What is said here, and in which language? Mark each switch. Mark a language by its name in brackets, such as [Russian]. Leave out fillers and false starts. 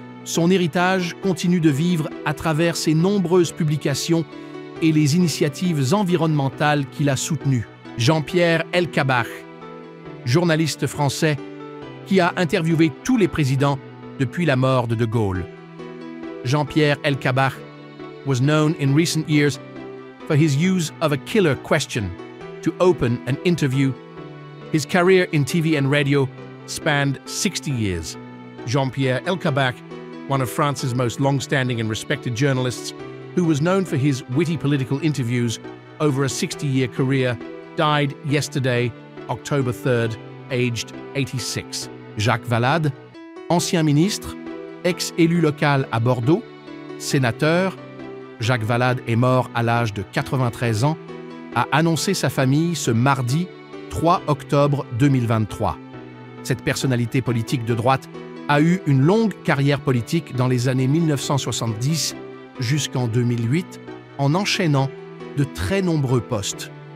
[French] Son héritage continue de vivre à travers ses nombreuses publications et les initiatives environnementales qu'il a soutenues. Jean-Pierre Elkabbach, journaliste français qui a interviewé tous les présidents depuis la mort de De Gaulle. [English] Jean-Pierre Elkabbach was known in recent years for his use of a killer question to open an interview. His career in TV and radio spanned 60 years. Jean-Pierre Elkabbach, one of France's most long-standing and respected journalists, who was known for his witty political interviews over a 60-year career, died yesterday, October 3rd, aged 86. [French] Jacques Valade, ancien ministre, ex-élu local à Bordeaux, sénateur, Jacques Valade est mort à l'âge de 93 ans, a annoncé sa famille ce mardi 3 octobre 2023. Cette personnalité politique de droite a eu une longue carrière politique dans les années 1970 jusqu'en 2008 en enchaînant de très nombreux postes.